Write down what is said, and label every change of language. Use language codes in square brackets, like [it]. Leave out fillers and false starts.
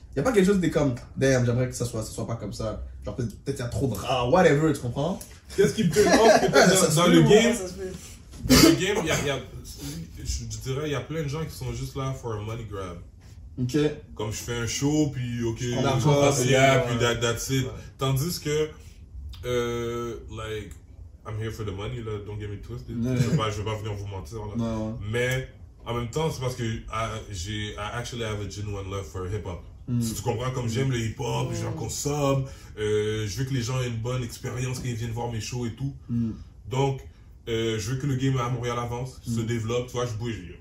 [fr] Y a pas quelque chose, t'es comme, damn, j'aimerais que ça soit pas comme ça. Genre, peut-être y a trop de rap, whatever, tu comprends? Qu'est-ce qui me turn off peut-être dans le game? Dans le game, je dirais, il y a plein de gens qui sont juste là [en] for a money grab. [fr] Ok. Comme je fais un show, puis ok, puis [en] that's it. [fr] Tandis que, [en] like, I'm here for the money, là, don't get me twisted. [fr] Je vais pas venir vous mentir, là. Mais, en même temps, c'est parce que [en] I actually have a genuine love for hip-hop. [fr] Si tu comprends, comme j'aime le hip-hop, j'en consomme, je veux que les gens aient une bonne expérience quand ils viennent voir mes shows et tout. Donc, je veux que le game à Montréal avance, se développe. Tu vois, je bouge.